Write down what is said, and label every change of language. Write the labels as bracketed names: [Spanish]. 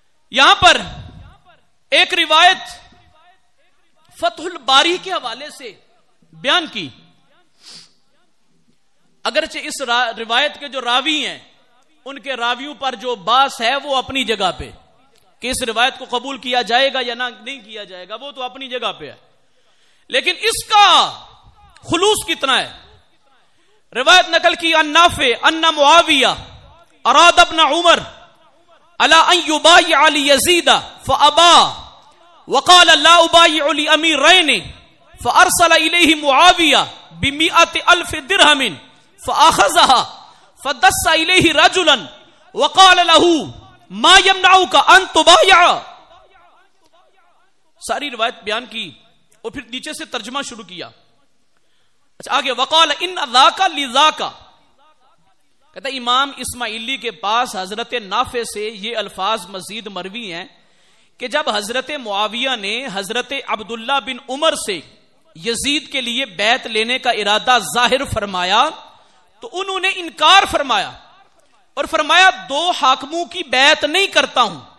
[Urdu] یہاں پر ایک روایت فتح الباری کے حوالے سے بیان کی، اگرچہ اس روایت کے جو راوی ہیں ان کے راویوں پر جو باس ہے وہ اپنی جگہ پہ، کہ اس روایت کو قبول کیا جائے گا یا نہیں کیا جائے گا وہ تو اپنی جگہ پہ ہے، لیکن اس کا خلوص کتنا ہے. روایت نقل کی [Arabic] ان نافع ان معاویہ اراد ابن عمر على ان يبايع ليزيد فابى وقال لا ابايع لاميرين فارسل اليه معاويه ب100,000 درهم فاخذها فدس اليه رجلا وقال له ما يمنعك ان تبايع. [Urdu] ساری روایت بیان کی اور پھر نیچے سے ترجمہ شروع کیا. اچھا آگے [Arabic] وقال ان ذاک لذاک، [Urdu] کہتا امام اسماعیلی کے پاس حضرت نافع سے یہ الفاظ مزید مروی ہیں کہ جب حضرت معاویہ نے حضرت عبداللہ بن عمر سے یزید کے لیے بیعت لینے کا ارادہ ظاہر فرمایا تو انہوں نے انکار فرمایا اور فرمایا 2 حاکموں کی بیعت نہیں کرتا ہوں.